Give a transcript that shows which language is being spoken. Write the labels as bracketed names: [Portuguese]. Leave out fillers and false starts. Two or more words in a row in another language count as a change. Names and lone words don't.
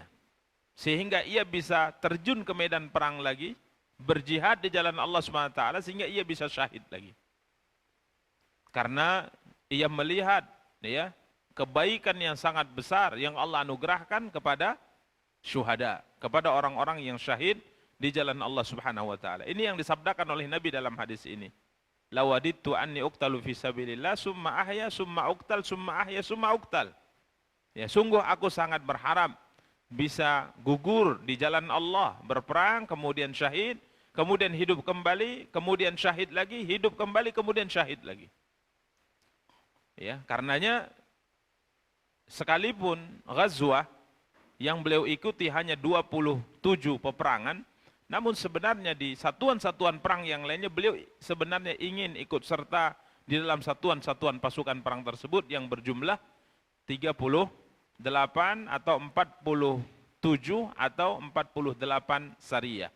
[Indonesian] Sehingga ia bisa terjun ke medan perang lagi, berjihad di jalan [Arabic] Allah SWT, [Indonesian] sehingga ia bisa syahid lagi. Karena ia melihat ya, kebaikan yang sangat besar yang Allah anugerahkan kepada syuhada, kepada orang-orang yang syahid di jalan Allah [Arabic] Subhanahu wa taala. [Indonesian] Ini yang disabdakan oleh Nabi dalam hadis ini. [Arabic] لوددت أني أقتل في سبيل الله ثم أحيا ثم أقتل ثم أحيا ثم أقتل summa ahya summa uqtal. [Indonesian] Ya, sungguh aku sangat berharap bisa gugur di jalan Allah, berperang, kemudian syahid, kemudian hidup kembali, kemudian syahid lagi, hidup kembali, kemudian syahid lagi. Ya, karenanya sekalipun ghazwah yang beliau ikuti hanya 27 peperangan, namun sebenarnya di satuan-satuan perang yang lainnya beliau sebenarnya ingin ikut serta di dalam satuan-satuan pasukan perang tersebut yang berjumlah 38 atau 47 atau 48 syariah.